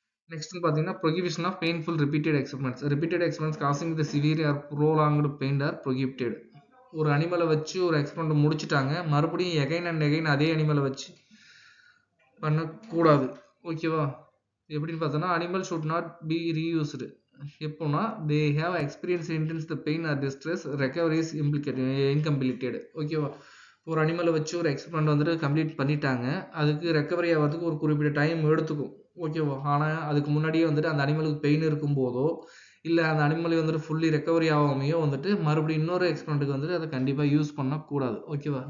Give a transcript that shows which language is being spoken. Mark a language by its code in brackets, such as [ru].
[en] next [ta] பார்த்தீங்கன்னா [en] Prohibition of painful repeated experiments. Repeated experiments causing the severe or prolonged pain or prohibited. [ta] ஒரு அனிமலை வச்சு ஒரு experiment முடிச்சுட்டாங்க, மறுபடியும் எகைன் அண்ட் எகைன் அதே அனிமலை வச்சு பண்ணக்கூடாது. ஓகேவா? எப்படின்னு பார்த்தோன்னா, [en] Animal should not be reused. [ta] எப்போனா [en] they have experienced intense the pain or distress, recovery is incompleted. [ta] ஓகேவா? ஒரு அனிமலை வச்சு ஒரு எக்ஸ்பெரிமெண்ட் வந்துட்டு கம்ப்ளீட் பண்ணிட்டாங்க. அதுக்கு ரெக்கவரி ஆகிறதுக்கு ஒரு குறிப்பிட்ட டைம் எடுத்துக்கும். ஓகேவா? ஆனால் அதுக்கு முன்னாடியே வந்துட்டு அந்த அனிமலுக்கு பெயின் இருக்கும்போதோ இல்லை அந்த அனிமல் வந்துட்டு ஃபுல்லி ரெக்கவரி ஆகாமையோ வந்துட்டு மறுபடியும் இன்னொரு எக்ஸ்பெரிமெண்ட்டுக்கு வந்துட்டு அதை கண்டிப்பாக யூஸ் பண்ணக்கூடாது. ஓகேவா?